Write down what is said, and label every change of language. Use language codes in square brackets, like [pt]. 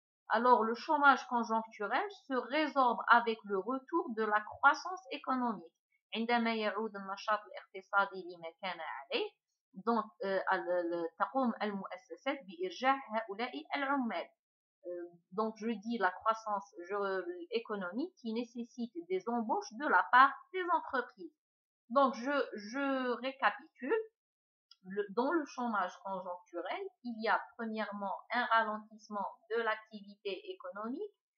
[fr] Alors, le chômage conjoncturel se résorbe avec le retour de la croissance économique. [ar] عندما يعود النشاط الاقتصادي لما كان عليه. Donc, تقوم المؤسسات بإرجاع هؤلاء العمال. [fr] Donc, je dis la croissance économique qui nécessite des embauches de la part des entreprises. Donc, je récapitule. Dans le chômage conjoncturel, il y a premièrement un ralentissement de l'activité économique